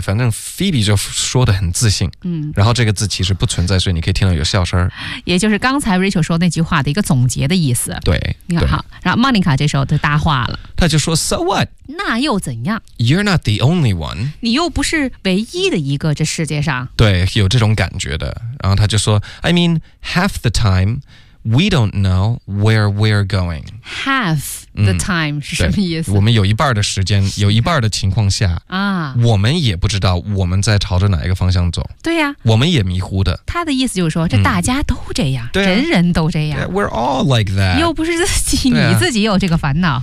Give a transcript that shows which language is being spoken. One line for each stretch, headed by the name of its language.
Chinese: 反正 Phoebe 就说的很自信，然后这个字其实不存在，所以你可以听到有笑声。也就是刚才 Rachel 说那句话的一个总结的意思。对，你好。然后 Monica 这时候就搭话了，他就说
English: So what?
Chinese: 那又怎样？
English: You're not the only one，
Chinese: 你又不是唯一的一个这世界上，对，有这种感觉的。然后他就说
English: I mean half the time we don't know where we're going， half the time、
Chinese: 是什么意思？我们有一半的时间，有一半的情况下啊，我们也不知道我们在朝着哪一个方向走，对呀、我们也迷糊的。他的意思就是说这大家都这样、对、人人都这样
English: yeah, we're all like that，
Chinese: 又不是自己、你自己有这个烦恼，